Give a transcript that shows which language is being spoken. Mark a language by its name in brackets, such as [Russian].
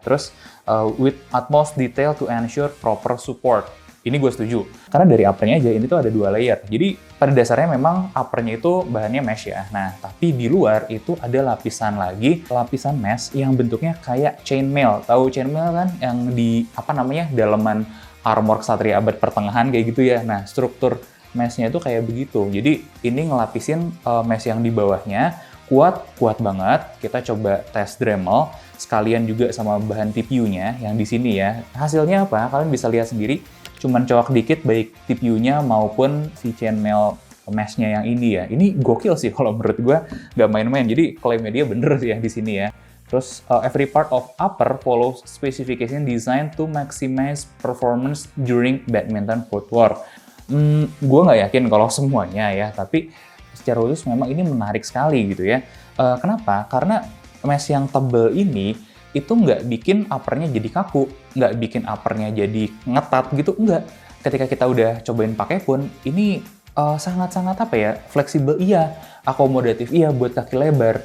[Indonesian] Terus [English] with utmost detail to ensure proper support. [Indonesian] Ini gue setuju. Karena dari uppernya aja ini tuh ada 2 layer. Jadi pada dasarnya memang uppernya itu bahannya mesh ya. Nah, tapi di luar itu ada lapisan mesh yang bentuknya kayak chainmail. Tahu chainmail kan? Yang di daleman armor ksatria abad pertengahan kayak gitu ya. Nah, struktur meshnya itu kayak begitu. Jadi ini ngelapisin mesh yang di bawahnya kuat banget. Kita coba tes Dremel sekalian juga sama bahan TPU-nya yang di sini ya. Hasilnya apa? Kalian bisa lihat sendiri. Cuman cowok dikit baik TPU-nya maupun si chainmail mesh-nya yang ini ya. Ini gokil sih kalau menurut gue, nggak main-main. Jadi klaimnya dia bener sih ya di sini ya. Terus [English] every part of upper follows specification designed to maximize performance during badminton footwork. [Indonesian] Gue nggak yakin kalau semuanya ya, tapi secara khusus memang ini menarik sekali gitu ya. Kenapa? Karena mesh yang tebel ini itu nggak bikin uppernya jadi kaku, nggak bikin uppernya jadi ngetat gitu, enggak. Ketika kita udah cobain pakai pun, ini sangat-sangat fleksibel iya, akomodatif iya buat kaki lebar.